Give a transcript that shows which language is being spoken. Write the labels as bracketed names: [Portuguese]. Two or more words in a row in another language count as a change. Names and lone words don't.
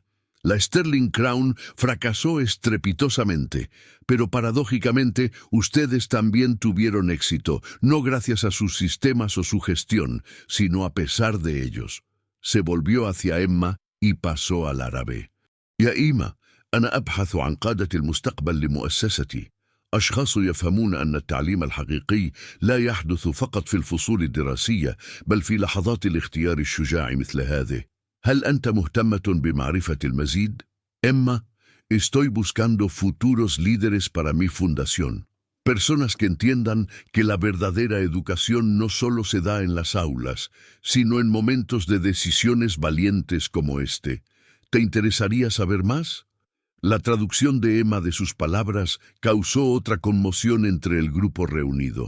[Spanish] La Sterling Crown fracasó estrepitosamente, pero paradójicamente ustedes también tuvieron éxito, no gracias a sus sistemas o su gestión, sino a pesar de ellos. Se volvió hacia Emma y pasó al árabe. [Arabic] يا إيما، أنا أبحث عن قادة المستقبل لمؤسستي. أشخاص يفهمون أن التعليم الحقيقي لا يحدث فقط في الفصول الدراسية، بل في لحظات الاختيار الشجاع مثل هذه. هل أنت مهتمة بمعرفة المزيد؟ [Spanish] Emma, estoy buscando futuros líderes para mi fundación. Personas que entiendan que la verdadera educación no solo se da en las aulas, sino en momentos de decisiones valientes como este. ¿Te interesaría saber más? La traducción de Emma de sus palabras causó otra conmoción entre el grupo reunido.